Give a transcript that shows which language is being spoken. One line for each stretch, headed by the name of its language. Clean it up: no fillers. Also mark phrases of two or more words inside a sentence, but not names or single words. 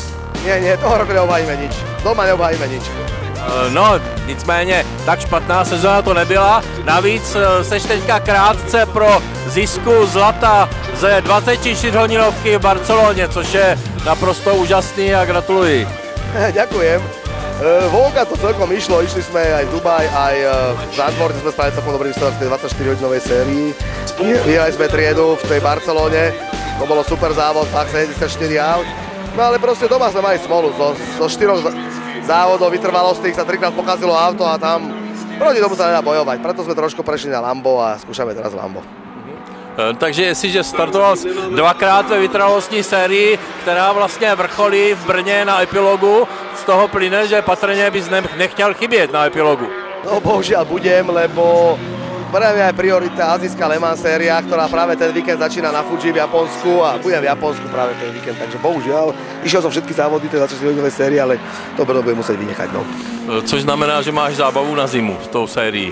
Slovak: Nie, toho roku neobhajíme nič. Doma neobhajíme nič.
Czech: No, nicméně, tak špatná sezóna to nebyla. Navíc seš teďka krátce pro zisku zlata ze 24-hodinovky v Barceloně, což je naprosto úžasný a gratuluji.
Slovak: Ďakujem. Volga to celkom išlo, išli sme aj v Dubaj, aj v Zandvoorte sme spravili celkom dobrý výsledok v tej 24-hodinovej sérii. Vyhrali sme triedu v tej Barcelone, to bolo super závod, tak 74 aut. No ale proste doma sme mali smolu, zo 4 závodov vytrvalostných sa 3-krát pokazilo auto a tam proti tomu sa nedá bojovať, preto sme trošku prešli na Lambo a skúšame teraz Lambo.
Czech: Takže jestliže startoval dvakrát ve vytrvalostní sérii, která vlastně vrcholí v Brně na epilogu, z toho plyne, že patrně bys nechtěl chybět na epilogu.
Slovak: No bohužiaľ budem, lebo pre mňa je priorita azijská Le Mans séria, ktorá práve ten víkend začína na Fuji v Japonsku a budem v Japonsku práve ten víkend, takže bohužiaľ išiel som všetky závody tej 24-hodinovej série, ale to Brno budem musieť vynechať. No.
Czech: Což znamená, že máš zábavu na zimu s tou sérií.